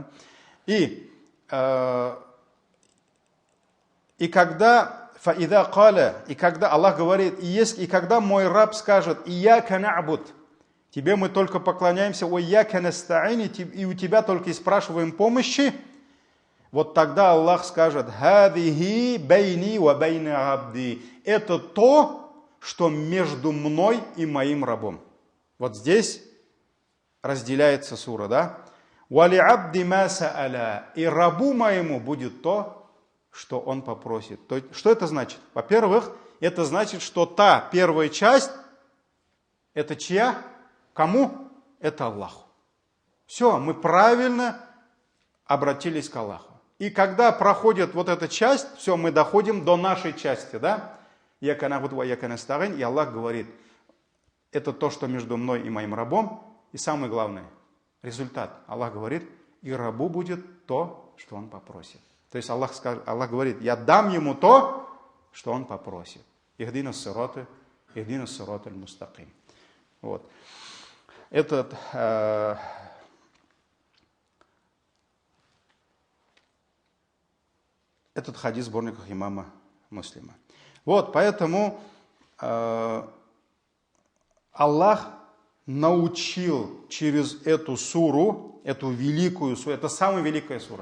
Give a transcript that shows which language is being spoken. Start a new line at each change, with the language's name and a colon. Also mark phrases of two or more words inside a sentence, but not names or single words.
Russian: И когда Аллах говорит, и когда мой раб скажет,
Arabic: «إياك نعبد»,
Russian: тебе мы только поклоняемся,
Arabic: «إياك نستعين»,
Russian: и у тебя только и спрашиваем помощи, вот тогда Аллах скажет,
Arabic: «هذه بيني وبين عبدي».
Russian: Это то, что между мной и моим рабом. Вот здесь разделяется сура, да?
Arabic: «ولعبدي ما سأل».
Russian: И рабу моему будет то, что он попросит. То есть, что это значит? Во-первых, это значит, что та первая часть, это чья? Кому? Это Аллаху. Все, мы правильно обратились к Аллаху. И когда проходит вот эта часть, все, мы доходим до нашей части, да?
Arabic: «إياك نعبد وإياك نستعين».
Russian: И Аллах говорит, это то, что между мной и моим рабом. И самое главное, результат. Аллах говорит, и рабу будет то, что он попросит. То есть Аллах говорит, я дам ему то, что он попросит.
Arabic: «اهدنا الصراط المستقيم».
Russian: Вот. Этот хадис в сборниках имама Муслима. Вот, поэтому Аллах научил через эту суру, эту великую суру, это самая великая сура.